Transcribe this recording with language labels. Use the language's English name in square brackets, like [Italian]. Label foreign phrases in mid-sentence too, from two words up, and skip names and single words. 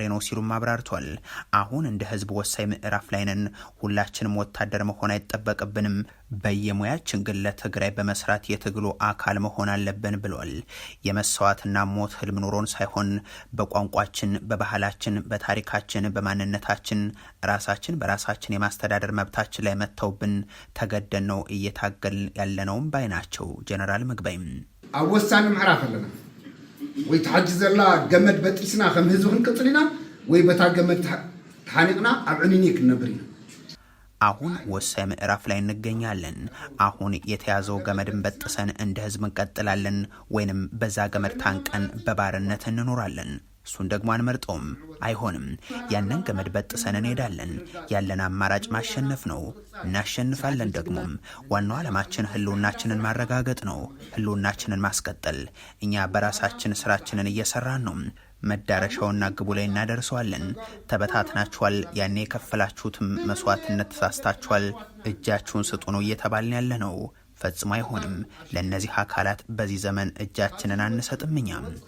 [Amharic] ነው ሲሉም አብራርቷል። አሁን እንደ ህዝብ ወሳኝ ምዕራፍ ላይ ነን። ሁላችንም ወታደር መሆን አይጠበቅብንም። በየሙያችን ግን ለትግራይ በመስራት የትግሉ አካል መሆን አለብን ብሏል። የመስዋዕትና ሞት ህልም ኑሮን ሳይሆን በቋንቋችን፣ በባህላችን፣ በታሪካችን፣ በማንነታችን ራሳችን በራሳችን የማስተዳደር መብታችን ላይ መተውብን ተገደን ነው እየታገል ያለነውም ባይ ናቸው ጀነራል ምግባይም። [Tigrinya] ኣብ ወሳኒ ምዕራፍ ኣለና ወይ ተሓጅ ዘላ ገመድ በጢስና ከም ህዝብ ክንቅፅል ኢና ወይ በታ ገመድ ተሓኒቅና ኣብ ዕንኒ ክንነብር ኢና። [Amharic] አሁን ወሳኝ ምዕራፍ ላይ እንገኛለን። አሁን የተያዘው ገመድን በጥሰን እንደ ህዝብ እንቀጥላለን ወይንም በዛ ገመድ ታንቀን በባርነት እንኖራለን። እሱን ደግሞ አንመርጠውም፣ አይሆንም። ያንን ገመድ በጥሰን እንሄዳለን። ያለን አማራጭ ማሸነፍ ነው፣ እናሸንፋለን። ደግሞም ዋናው ዓላማችን ህልውናችንን ማረጋገጥ ነው፣ ህልውናችንን ማስቀጠል። እኛ በራሳችን ስራችንን እየሰራን ነው። መዳረሻውና ግቡ ላይ እናደርሰዋለን። ተበታትናችኋል፣ ያኔ የከፈላችሁትም መስዋዕትነት ተሳስታችኋል፣ እጃችሁን ስጡ ነው እየተባልን ያለ ነው። ፈጽሞ አይሆንም። ለእነዚህ አካላት በዚህ ዘመን እጃችንን አንሰጥም። እኛም